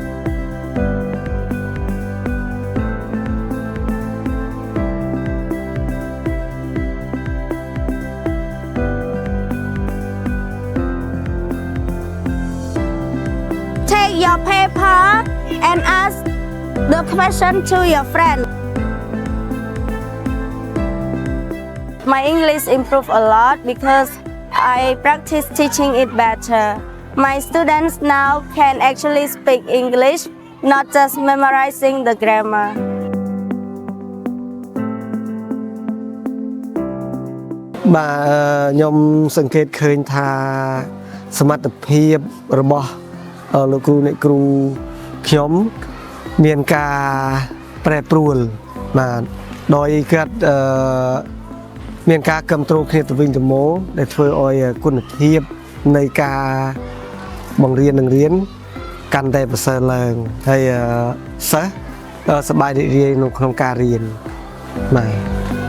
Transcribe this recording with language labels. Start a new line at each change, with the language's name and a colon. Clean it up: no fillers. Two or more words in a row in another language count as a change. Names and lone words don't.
English: Take your paper and ask the question to your friend. My English improved a lot because I practice teaching it better. My students now can actually speak English, not just memorizing the grammar.
Khmer: បាទខ្ញុំសង្កេតឃើញថាសមត្ថភាពរបស់លោក គ្រូអ្នកគ្រូខ្ញុំមានការប្រែប្រួលបាទដោយគាត់មានការគ្រប់គ្រងគ្នាទៅវិញទៅមកដែលធ្វើឲ្យគុណភាពនៃការបង្រៀននិងរៀនកាន់តែប្រសើរឡើងហើយសិស្សសប្បាយរីករាយនៅក្នុងការរៀនបាទ